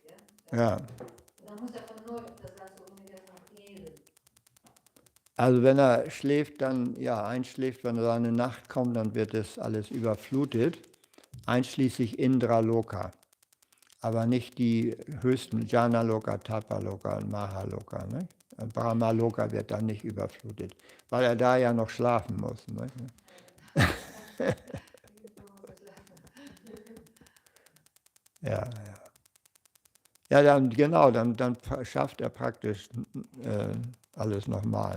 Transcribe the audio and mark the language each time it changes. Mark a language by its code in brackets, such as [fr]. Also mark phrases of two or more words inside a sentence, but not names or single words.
[de] Ja? Dann muss er von neu das ganze Universum kreieren. Also wenn er schläft, einschläft, wenn seine Nacht kommt, dann wird das alles überflutet, einschließlich Indra-Loka. Aber nicht die höchsten Jana-Loka, Tapa-Loka und Mahaloka. Ne? Brahma-Loka wird dann nicht überflutet, weil er da ja noch schlafen muss. Ne? Ja. Ja, dann schafft er praktisch alles nochmal.